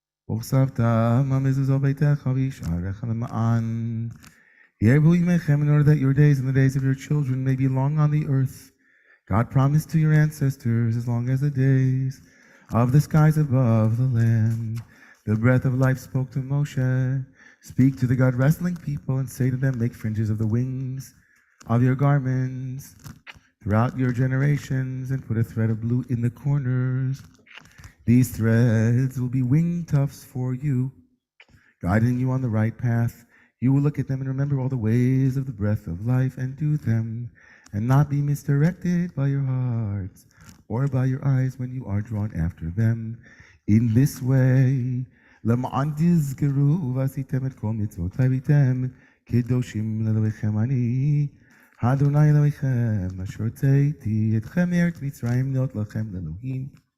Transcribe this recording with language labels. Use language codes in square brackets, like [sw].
[he] וכסבת מזוזו ביתך וישערך למען. ירבו ימיכם [en] in order that your days and the days of your children may be long on the earth. God promised to your ancestors as long as the days of the skies above the land. The breath of life spoke to Moshe. Speak to the God-wrestling people and say to them, make fringes of the wings of your garments throughout your generations and put a thread of blue in the corners. These threads will be wing tufts for you, guiding you on the right path. You will look at them and remember all the ways of the breath of life and do them, and not be misdirected by your hearts or by your eyes when you are drawn after them. In this way, [he] למען תזכרו ועשיתם את כל מצוות והייתם קדושים לאלוהיכם אני, אדוני אלוהיכם, אשר הוצאתי אתכם מארץ מצרים להיות לכם לאלוהים.